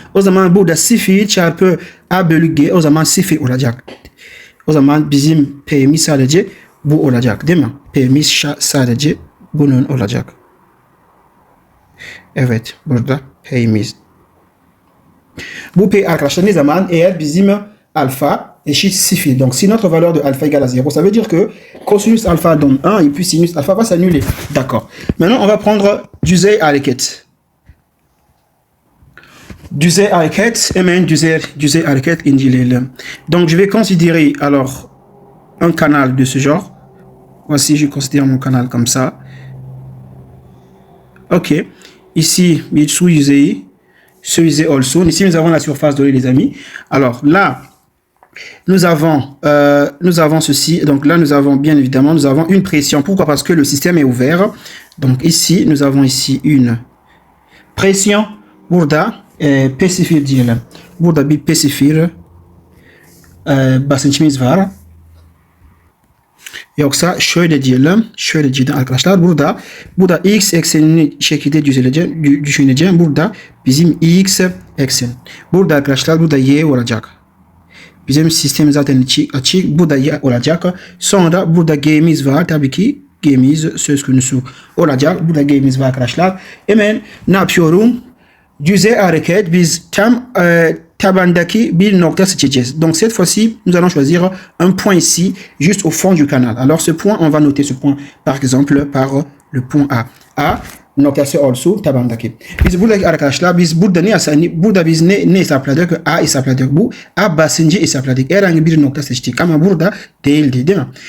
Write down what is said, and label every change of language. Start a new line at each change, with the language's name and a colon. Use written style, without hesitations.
Turkish: O zaman burada 0 çarpı A bölü G o zaman 0 olacak. O zaman bizim P'miz sadece bu olacak değil mi? P'miz sadece bunun olacak. Evet burada P'miz. Bu P arkadaşlar ne zaman? Eğer bizim alpha eşit 0.
French: Donc si notre valeur de alpha égale à 0, ça veut dire que cosinus alpha donne 1 et puis sinus alpha va s'annuler. D'accord. Maintenant on va prendre
Turkish: düzey hareket. Düzey hareket, hemen düzey hareket inceleyelim.
French: Donc je vais considérer alors un canal de ce genre. Voici, je considère mon canal comme ça.
Turkish: Ok.
French: Ici,
Turkish: sous yüzeyi olsun.
French: Ici, nous avons la surface donnée, les amis. Alors là, nous avons ceci. Donc là, nous avons bien évidemment, nous avons une pression. Pourquoi? Parce que le système est ouvert. Donc ici, nous avons ici une pression.
Turkish: Burada P0 diyelim. Burada bir P0 basınçımız var. Yoksa şöyle diyelim arkadaşlar. Burada x eksenini şekilde düşüneceğim. Burada bizim x eksen. Burada arkadaşlar burada y olacak. Bizim sistem zaten açık. Burada y olacak. Sonra burada g'miz var. Tabii ki g'miz söz konusu olacak. Burada g'miz var arkadaşlar. Hemen ne yapıyorum? Düzey hareket biz tam tabandaki bir nokta seçeceğiz.
French: Donc cette fois-ci, nous allons choisir un point ici, juste au fond du canal. Alors ce point, on va noter ce point, par exemple, par le point A.
Turkish: A noktası olsun tabandaki. Biz buradaki arkadaşlar, burada biz ne hesapladık? A hesapladık. Bu A basıncı hesapladık. Herhangi bir nokta seçtik ama burada değildi, değil mi?